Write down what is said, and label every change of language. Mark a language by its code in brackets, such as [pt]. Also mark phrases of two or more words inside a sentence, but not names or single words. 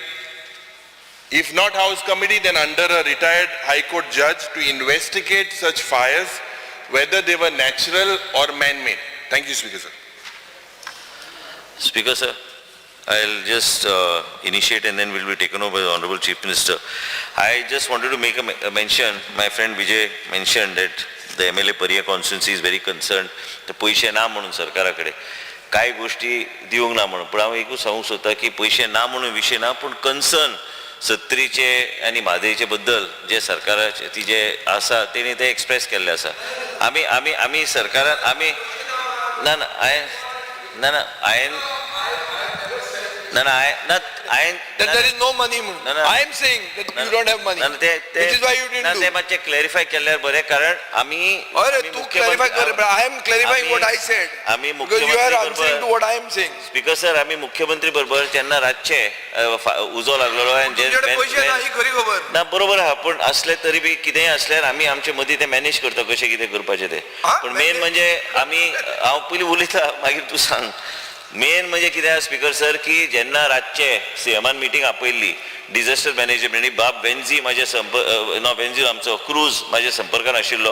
[en] If not House committee, then under a retired High Court judge to investigate such fires, whether they were natural or man-made. Thank you, Speaker Sir. Speaker Sir, I'll just initiate and then will be taken over by the Honorable Chief Minister. I just wanted to make a mention. My friend Vijay mentioned that the MLA Pariya constituency is very concerned. [kok] The पैसे ना म्हणून सरकाराकडे काय गोष्टी दिवंक ना म्हणून, पण हांव एकूच सांगूंक सोदता की पैसे ना म्हणून विशय ना, पण कन्सर्न सत्तरीचे आनी म्हादईचे बद्दल जे सरकाराचे ती जे आसा तेणी ते एक्सप्रेस केल्ले आसा. आमी सरकारान आमी [en] that there is no money. I am saying that you don't have money. Which is why you didn't do. [kok] ते मातशें क्लॅरिफाय केल्यार बरें, कारण आमी तू clarify कर, [en] but I am clarifying what I said. Because you are answering to what I am saying. [kok] स्पीकर सर, आमी मुख्यमंत्री बरोबर जेन्ना रातचे उजो लागलेलो ना बरोबर आहा, पण असले तरी बी कितेंय असल्यार आमी आमचे मदीं ते मॅनेज करता कशें कितें करपाचें ते. पण मेन म्हणजे आमी हांव पयलीं उलयता मागीर तूं सांग. मेन म्हणजे कितें स्पीकर सर की जेन्ना रातचे सीएमान मिटींग आपयल्ली [en] disaster management, [kok] बाब बेन्झी म्हाजे बेन्झी आमचो क्रूज म्हाज्या संपर्कान आशिल्लो.